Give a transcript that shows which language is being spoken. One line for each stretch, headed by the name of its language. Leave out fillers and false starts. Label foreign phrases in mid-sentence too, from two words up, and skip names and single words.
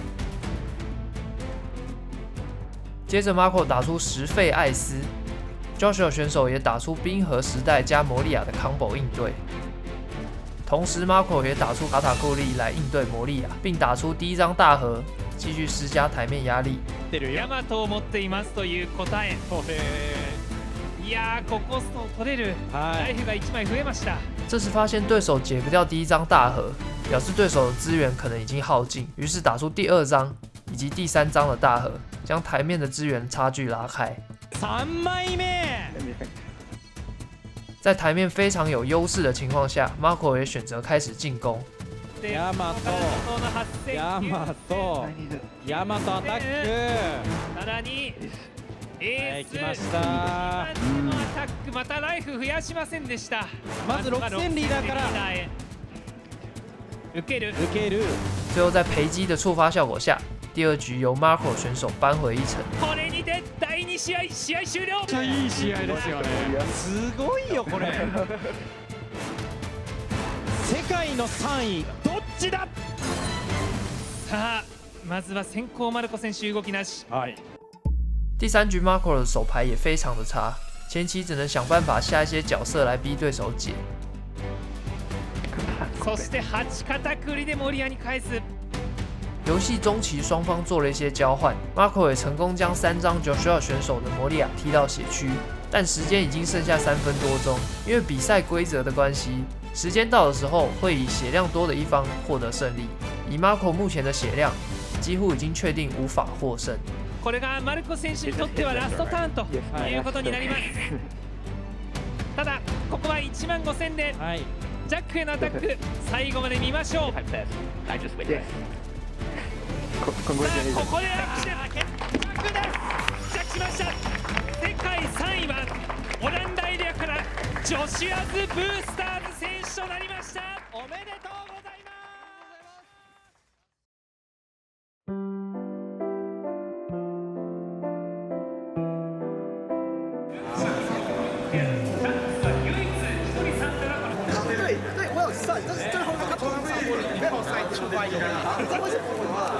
Chinese: 接着 Marco 打出10费艾斯 ，Joshua 选手也打出冰河时代加摩利亚的 combo 应对。同时 Marco 也打出卡塔库利来应对摩利亚，并打出第1张大和，继续施加台面压力。
Japanese: ヤマトを持っていますという答え。いやー、ここスト取れる。ライフが1枚増えました。
Chinese: 这时发现对手解不掉第1张大和，表示对手的资源可能已经耗尽，于是打出第2张以及第3张的大和，将台面的资源差距拉开。
Japanese: 3枚目。
Chinese: 在台面非常有优势的情况下 ，Marco 也选择开始进攻。
Japanese: ヤマトアタック。さらにはい来ました。アタックまたライフ増やしませんでした。まず6000リーダーから受ける。
Chinese: 最后在赔机的触发效果下，第2局由 Marco 选手扳回一城。
Japanese: これにて第2試合終了。めっちゃいい試合ですよね。すごいよこれ。世界の3位どっちだ。さあまずは先行マルコ選手動きなし。はい。
Chinese: 第3局 Marco 的手牌也非常的差，前期只能想办法下一些角色来逼对手解。
Japanese: そして8片栗でモリアに返す。
Chinese: 游戏中期双方做了一些交换 ，Marco 也成功将3张 Joshua 选手的摩利亚踢到血区，但时间已经剩下3分多钟，因为比赛规则的关系，时间到的时候会以血量多的一方获得胜利。以 Marco 目前的血量，几乎已经确定无法获胜。
Japanese: これがマルコ選手にとってはラストターンということになります。ただここは15000でジャックへのアタック最後まで見ましょう。ここでアクシデントジャックです。ジャックしました。世界3位はオランダエリアからジョシュアズ・ブースターズ選手となりました。おめでとうございます。
Chinese: 对，我有算，但是最后他投篮我没有算出来有，你知道为什么吗？